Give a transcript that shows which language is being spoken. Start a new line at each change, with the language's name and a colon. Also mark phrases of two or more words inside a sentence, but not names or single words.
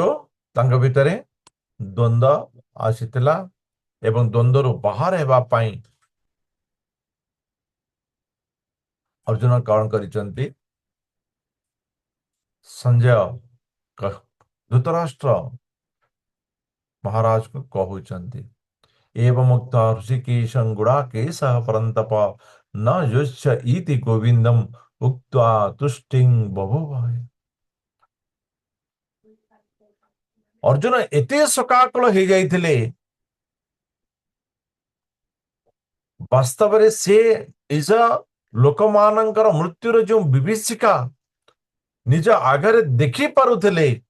Odia: ତାଙ୍କ ଭିତରେ ଦ୍ୱନ୍ଦ୍ୱ ଆସିଥିଲା ଏବଂ ଦ୍ୱନ୍ଦ୍ୱରୁ ବାହାର ହେବା ପାଇଁ ଅର୍ଜୁନ କଣ କରିଛନ୍ତି? ସଞ୍ଜୟ ଧୃତରାଷ୍ଟ୍ର ମହାରାଜକୁ କହୁଛନ୍ତି,
Sanskrit: एवं मुक्ता ऋषिकेशं गुडाकेशः परन्तप न युज्य इति गोविंदम उक्त्वा तुष्टिं बभूव।
Odia: ଅର୍ଜୁନ ଏତେ ଶୋକାକୁଳ ହେଇଯାଇଥିଲେ, ବାସ୍ତବରେ ସେ ନିଜ ଲୋକମାନଙ୍କର ମୃତ୍ୟୁର ଯେଉଁ ବିଭୀଷିକା ନିଜ ଆଗରେ ଦେଖି ପାରୁଥିଲେ,